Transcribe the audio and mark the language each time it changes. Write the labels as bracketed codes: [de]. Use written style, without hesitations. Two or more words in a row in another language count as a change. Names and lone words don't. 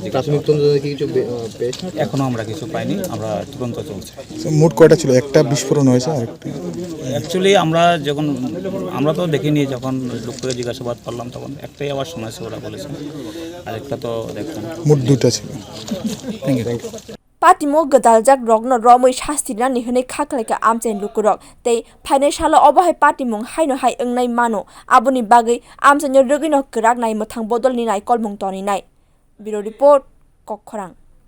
[bn] প্রাথমিক তদন্তে কি কিছু পেয়েছেন? এখনো আমরা কিছু পাইনি, আমরা তদন্ত চলছে। মোট কয়টা ছিল? একটা বিস্ফোরণ হয়েছে আর একটা অ্যাকচুয়ালি আমরা তো দেখিনি, যখন লোককে জিজ্ঞাসাবাদ করলাম তখন একটাই আবার শোনাছে, ওরা বলেছে, আরেকটা তো দেখতাম। মোট দুইটা ছিল। [trp] Patimo gadaljak rokno romoi shastirani hene khaklaika amchen lukurok tei financial obahai patimung haino hai engnai mano aboni bagai amchen rogino krak nai mothang bodol ni nai kolmung toni nai. [en] Bureau report [trp] Kokkhorang.